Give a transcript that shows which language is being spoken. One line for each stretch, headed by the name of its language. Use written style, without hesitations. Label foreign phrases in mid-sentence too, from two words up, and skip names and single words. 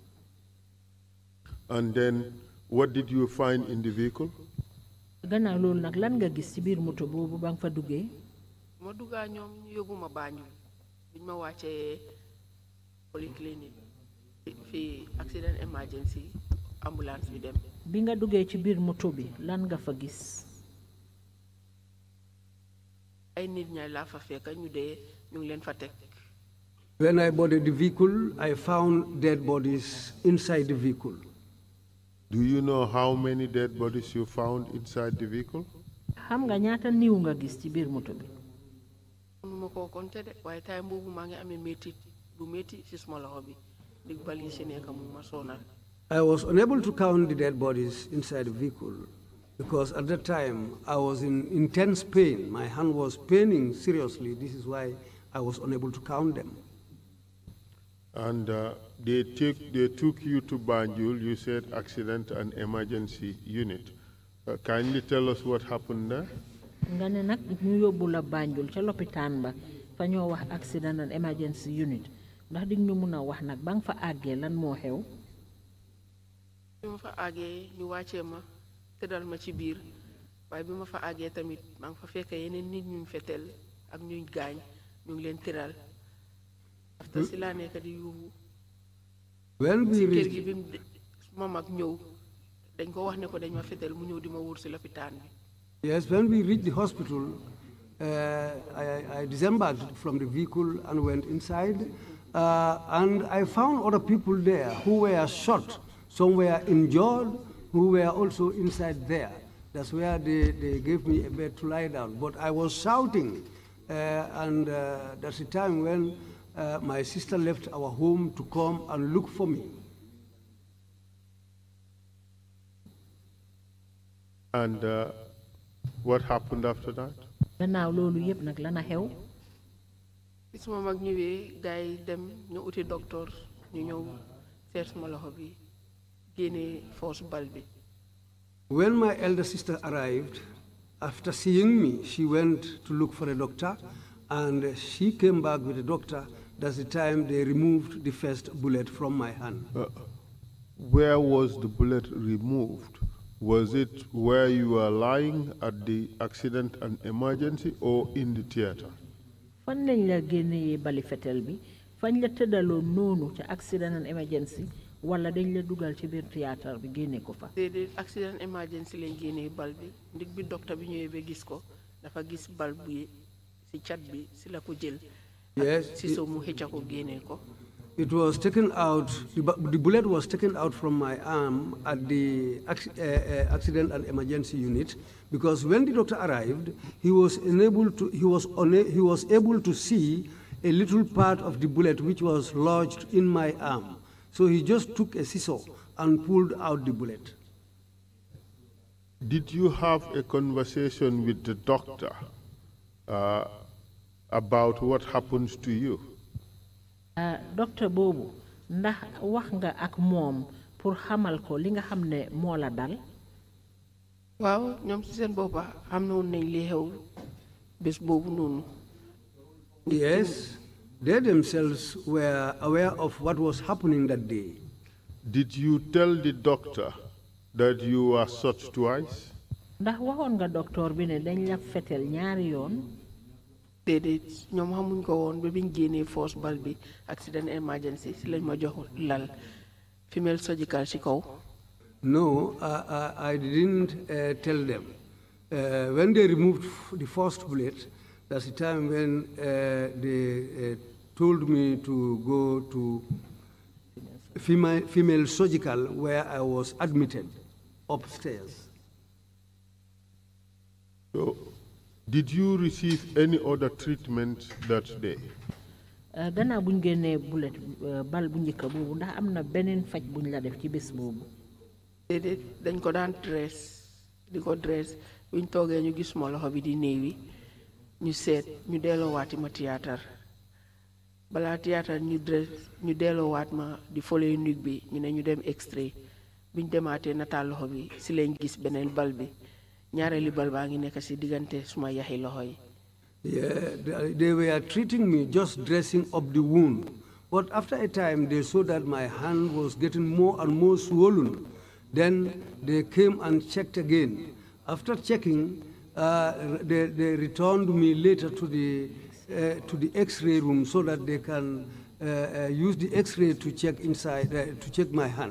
English: And then what did you find in the vehicle?
Wolof: Gannaaw loolu nag lan nga gis ci biir moto boobu ba nga fa duggee? Ma duggaa ñoom ñu yóbbu ma Banjul biñ ma wàccee polyclinique fi
English: accident emergency ambulance
Wolof: bi dem. Bi nga duggee ci biir moto bi lan nga fa gis? Ay nit ñay laa fa fekk ñu dee ñu ngi leen fa teg.
English: When I boarded the vehicle, I found dead bodies inside the vehicle. Do you know how many dead bodies you found inside the vehicle?
Wolof: Xam nga ñaata niw nga gis ci biir moto bi? Mënuma koo compter de waaye time boobu maa ngi amee métit bu métti ci suma loxo bi dig bal yi si nekk mu ma sonal.
English: I was unable to count the dead bodies inside the vehicle because at that time I was in intense pain. My hand was paining seriously. This is why I was unable to count them. And they took you to Banjul, you said accident and emergency unit. Kindly tell us what happened there?
Wolof: Nga ne nag ñu yóbbu la Banjul ca lopitaan ba fa ñoo wax
English: accident and emergency unit
Wolof: ndax dig ñu mun a wax nag ba nga fa àggee lan moo xew? Bi ma fa àggee ñu wàccee ma tëddal ma ci biir waaye bi ma fa àggee tamit maa ngi fa fekk yeneen nit ñu fetel ak ñuy gaañ ñu ngi leen tëral after si laa nekk di yuuxu.
English: When we
Wolof: kër gi
English: reached,
Wolof: bi ma mag ñëw dañ ko wax ne ko dañ ma fetel mu ñëw di ma wóor si lopitaan bi.
English: yes, when we reached the hospital, I disembarked from the vehicle and went inside, and I found other people there who were shot. Some were injured, who were also inside there. That's where they gave me a bed to lie down. But I was shouting, and that's the time when my sister left our home to come and look for me. And what happened after that?
Wolof: Gannaaw loolu yépp nag lan a xew? bi suma mag ñëwee gars yi dem ñu uti docteur ñu ñëw seet suma loxo bi génnee force bal bi.
English: When my elder sister arrived, after seeing me, she went to look for a doctor and she came back with a doctor. That's the time they removed the first bullet from my hand. Where was the bullet removed? Was it where you were lying at the accident and emergency or in the theater?
Wolof: Fan lañ la génnee bali fetel bi fañ la tëddaloo noonu ci
English: accident and emergency
Wolof: wala dañ la dugal ci biir théâtre bi génne ko fa. déedéet
English: accident emergency
Wolof: lañ génnee bal bi ndig bi docteur bi ñëwee ba gis ko dafa gis bal bi ci cat bi ci la ko jël.
English: Yes.
Wolof: ci so mu xëcca ko génnee ko.
English: It was taken out, the bullet was taken out from my arm at the accident and emergency unit, because when the doctor arrived, he was able to see a little part of the bullet which was lodged in my arm. So he just took a scissor and pulled out the bullet. Did you have a conversation with the doctor about what happened to you?
Wolof: Docteur Bobu, ndax wax nga ak moom pour xamal ko li nga xam ne moo la dal? waaw ñoom ci seen boppa xam na woon nañ li xew bés boobu noonu.
English: Yes, they themselves were aware of what was happening that day. Did you tell the doctor that you were shot twice?
Wolof: Ndax waxoon nga docteur bi ne dañ la fetel ñaari yoon? déedéet ñoom xamuñ ko woon ba biñ génnee force bal bi
English: accident emergency
Wolof: si lañ ma jox lal
English: female surgical
Wolof: ci kaw.
English: No, I didn't tell them. When they removed the first bullet, that's the time when they told me to go to female surgical, where I was admitted upstairs. So, did you receive any other treatment that day?
Wolof: Gannaaw buñ génnee bullet bal bu njëkk boobu ndax am na beneen faj buñ la def ci bés boobu? déedéet dañ ko daan dress di ko dress buñ toogee ñu gis ma loxo bi di néewi ñu seet ñu delloowaati ma théâtre balaa théâtre ñu dress ñu delloowaat ma di following nuit bi ñu ne ñu dem extrait buñ demaatee nataal loxo bi si lañ gis beneen bal bi ñaareeli bal baa ngi nekk si diggante suma yaxi loxo yi.
English: Yeah, they were treating me, just dressing up the wound. But after a time, they saw that my hand was getting more and more swollen. Then they came and checked again. After checking, they returned me later to the X-ray room so that they can use the X-ray to check inside, to check my hand.